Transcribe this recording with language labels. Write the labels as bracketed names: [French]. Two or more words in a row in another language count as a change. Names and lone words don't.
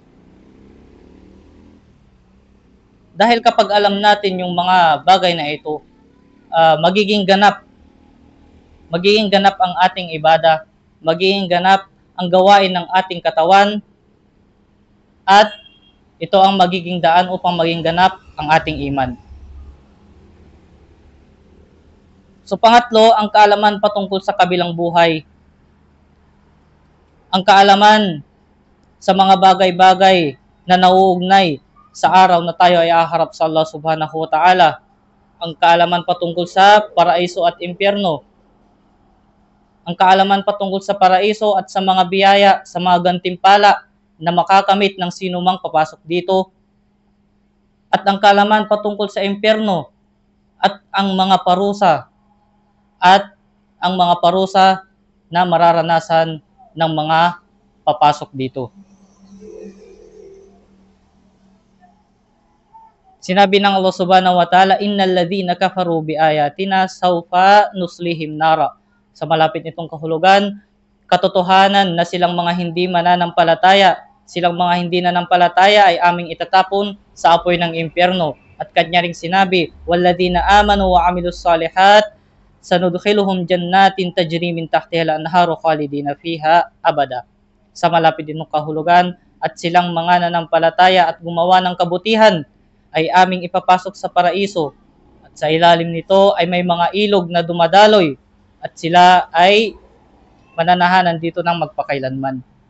[Filipino] Dahil kapag alam natin yung mga bagay na ito, magiging ganap ang ating ibada, magiging ganap ang gawain ng ating katawan, at ito ang magiging daan upang maging ganap ang ating iman. So pangatlo, ang kaalaman patungkol sa kabilang buhay. Ang kaalaman sa mga bagay-bagay na nauugnay sa araw na tayo ay aharap sa Allah [Arabic] سبحانه وتعالى. [Filipino] Ang kaalaman patungkol sa paraiso at impyerno. Ang kaalaman patungkol sa paraiso at sa mga biyaya, sa mga gantimpala na makakamit ng sino mang papasok dito. At ang kaalaman patungkol sa impyerno at ang mga parusa na mararanasan ng mga papasok dito. Sinabi ng [Arabic] الله سبحانه وتعالى, إن الذين كفروا بآياتنا سوف نصليهم نارا. [Filipino] Sa malapit nitong kahulugan, katotohanan na silang mga hindi mananampalataya, ay aming itatapon sa apoy ng impyerno. At kanya ring sinabi, [Arabic] والذين آمنوا وعملوا الصالحات سندخلهم جنات تجري من تحتها الأنهار خالدين فيها أبدا. [Filipino] Sa malapit din ng kahulugan, at silang mga nanampalataya at gumawa ng kabutihan ay aming ipapasok sa paraiso, at sa ilalim nito ay may mga ilog na dumadaloy, at sila ay mananahanan dito ng magpakailanman.